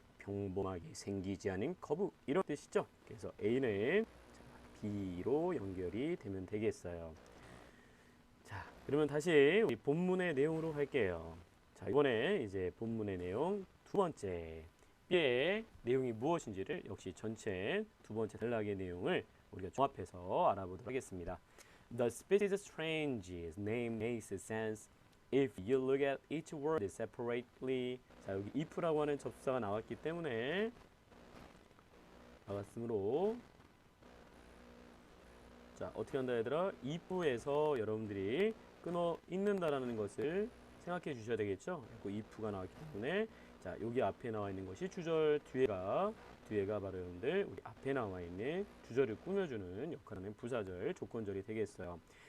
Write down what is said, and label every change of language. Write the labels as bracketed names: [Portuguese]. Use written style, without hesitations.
[Korean] 평범하게 생기지 않은 거북 이런 뜻이죠. 그래서 A는 B로 연결이 되면 되겠어요. 자, 그러면 다시 우리 본문의 내용으로 갈게요. 자, 이번에 이제 본문의 내용 두 번째 B의 내용이 무엇인지를 역시 전체 두 번째 단락의 내용을 우리가 종합해서 알아보도록 하겠습니다. [English] The species strange's name makes sense if you look at each word separately. [Korean] 자, 여기 if라고 하는 접사가 나왔기 때문에 나왔으므로 자, 어떻게 한다 얘들아? if에서 여러분들이 끊어 읽는다라는 것을 생각해 주셔야 되겠죠? 그리고 if가 나왔기 때문에 자, 여기 앞에 나와 있는 것이 주절, 뒤에가 바로 여러분들 우리 앞에 나와 있는 주절을 꾸며주는 역할을 하는 부사절, 조건절이 되겠어요.